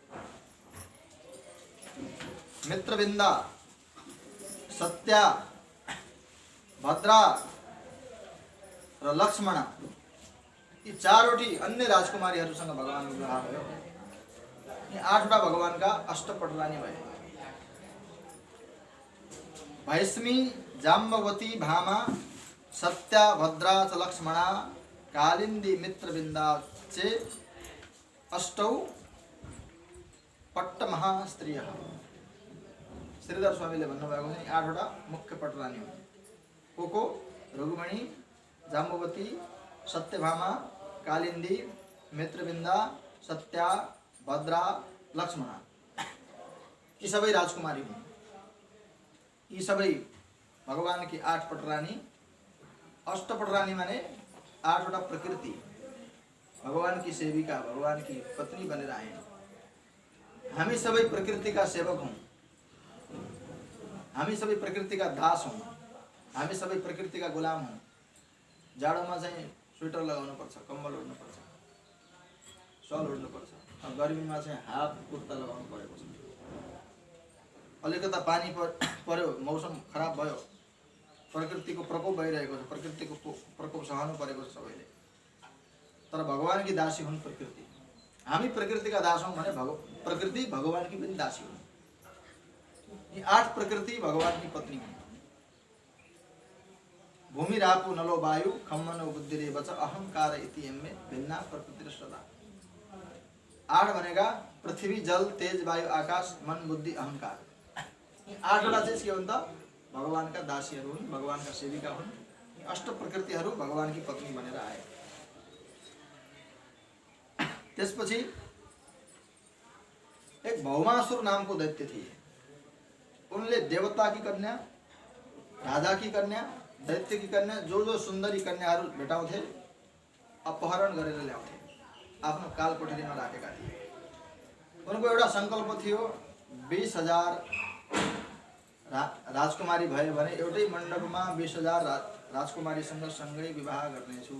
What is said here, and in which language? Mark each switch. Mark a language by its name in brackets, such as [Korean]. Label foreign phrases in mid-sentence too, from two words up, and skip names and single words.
[Nepali] मित्रविन्दा, सत्या, भद्रा र लक्ष्मणा यी चारवटी अन्य राजकुमारीहरूसँग भगवानको विवाह भयो। यी आठवटा भगवानका अष्टपटरानी भए। [Sanskrit] भैष्मी, जाम्बवती, भामा, सत्या, भद्रा च लक्ष्मणा, कालिंदी, मित्रविन्दा चे अष्टौ पट्ट महास्त्रियः। [Nepali] श्रीधर स्वामीले भन्नुभएको छ आठवटा मुख्य पटरानी हुन्। को रुक्मिणी, जाम्बवती, सत्यभामा, कालिंदी, मित्रविन्दा, सत्या, भद्रा, लक्ष्मणा यी सबै राजकुमारी हुन्। यी सबै [Hindi] भगवान की [Nepali] आठ पटरानी। अष्टपटरानी माने आठवटा प्रकृति, [Hindi] भगवान की सेविका, भगवान की पत्नी [Nepali] बनेर आए। हामी सबै [Hindi] प्रकृति का सेवक [Nepali] हौं, हामी सबै [Hindi] प्रकृति का दास [Nepali] हौं, हामी सबै [Hindi] प्रकृति का गुलाम [Nepali] हौं। जाडोमा चाहिँ स्वेटर लगाउनु पर्छ, कम्बल ओड्नु पर्छ, सल ओड्नु पर्छ। गर्मीमा चाहिँ हाफ कुर्ता लगाउनु परेको छ। अलिकता पानी पर्यो, मौसम खराब भयो, प्रकृतिको प्रकोप भइरहेको छ, प्रकृतिको प्रकोप सहनु परेको छ सबैले। तर [Hindi] भगवान की दासी [Nepali] हुन् प्रकृति। हामी [Hindi] प्रकृति का दास [Nepali] हौं भने प्रकृति [Hindi] भगवान की [Nepali] पनि दासी हुन्। यी आठ प्रकृति [Hindi] भगवान की पत्नी [Nepali] हुन्। [Sanskrit] भूमि, रापु, नलो, वायु, खम्मनो, बुद्धिरेव च अहंकार इति यम्मे भिन्ना प्रकृति सदा। [Nepali] आठ भनेका पृथ्वी, जल, तेज, वायु, आकाश, मन, बुद्धि, अहंकार। यी आठवटा चाहिँ के हो त भगवानका दासीहरू हुन्, भगवानका सेविका हुन्। अष्ट प्रकृतिहरू भगवानकी पत्नी बनेर आए। त्यसपछि एक भौमासुर नामको दैत्य थिए। उनले [Hindi] देवता की कन्या, राजा की कन्या, दैत्य की कन्या, [Nepali] जो सुन्दरी कन्याहरू भेटाउँथे अपहरण गरेर ल्याउँथे, आफ्नो काल कोठरीमा राखेका थिए। उनको एउटा संकल्प थियो, 20,000 राजकुमारी भयो भने एउटै मण्डपमा 20,000 राजकुमारीसँग सँगै विवाह गर्नेछु।